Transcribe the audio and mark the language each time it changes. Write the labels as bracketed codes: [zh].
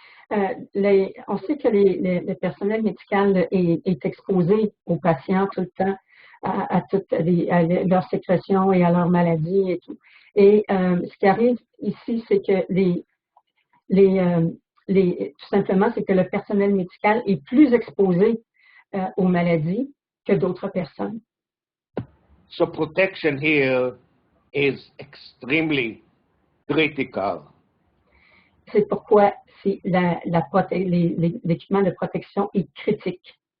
[fr] On sait que le personnel médical est exposé aux patients tout le temps, à toutes leurs sécrétions et à leurs maladies et tout. Et ce qui arrive ici, c'est que tout simplement, c'est que le personnel médical est plus exposé aux maladies que d'autres personnes. [en] So protection here is extremely critical. [fr] C'est pourquoi l'équipement de protection est critique.